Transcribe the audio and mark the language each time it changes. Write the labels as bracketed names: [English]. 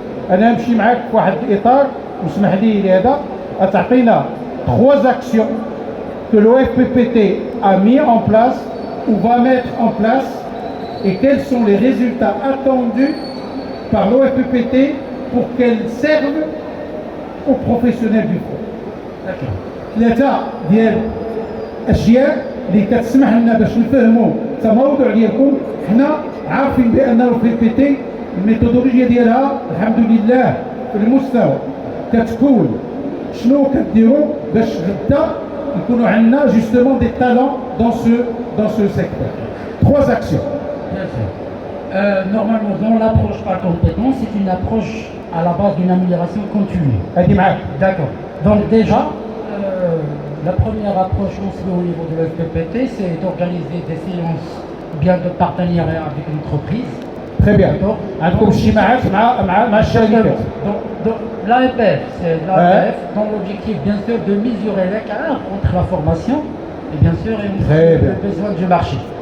[Arabic] أنا أمشي معاك في واحد الإطار واسمح لي لهذا أتعطينا [French] 3 actions que l'OFPPT a mis en place ou va mettre en place et quels sont les résultats attendus par l'OFPPT pour qu'elles servent aux professionnels du front. D'accord. [Arabic] 3 ديال أشياء اللي كتسمح لنا باش نفهموا التموضع ديالكم. حنا عارفين بأن الOFPPT الميثودولوجيا ديالها الحمد لله في المستوى كتكون شنو كديروا باش غدا يكونوا عندنا [French] justement des talents dans ce secteur. 3 actions. Bien sûr. Normalement, dans l'approche par compétence, c'est une approche à la base d'une amélioration continue. [Arabic] هادي معاك. [French] D'accord. Donc déjà, la première approche qu'on se fait au niveau de l'OFPPT, c'est d'organiser des séances bien de partenariat avec l'entreprise. Très bien. [Arabic] عندكم شي معاك مع الشركات. [French] Donc l'AFF, c'est l'AFF dont l'objectif bien sûr de mesurer l'écart entre la formation et bien sûr le besoin du marché.